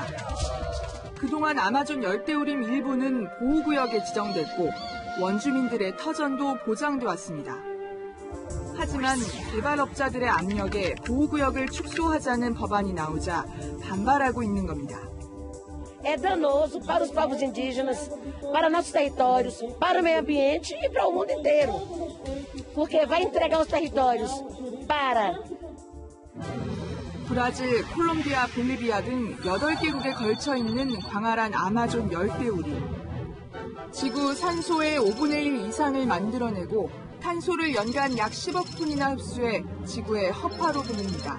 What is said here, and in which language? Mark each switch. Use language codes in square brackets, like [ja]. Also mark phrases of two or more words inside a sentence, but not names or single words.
[ko] 그동안 아마존 열대우림 일부는 보호구역에 지정됐고 원주민들의 터전도 보장돼 왔습니다. 하지만 개발업자들의 압력에 보호구역을 축소하자는 법안이 나오자 반발하고 있는 겁니다. [pt] É danoso para os povos indígenas, para nossos territórios, para o meio ambiente e para o mundo inteiro. Porque vai entregar os territórios para [ko] 브라질, 콜롬비아, 볼리비아 등 8개국에 걸쳐 있는 광활한 아마존 열대우리. 지구 산소의 5분의 1 이상을 만들어내고 탄소를 연간 약 10억 톤이나 흡수해 지구의 허파로 불립니다.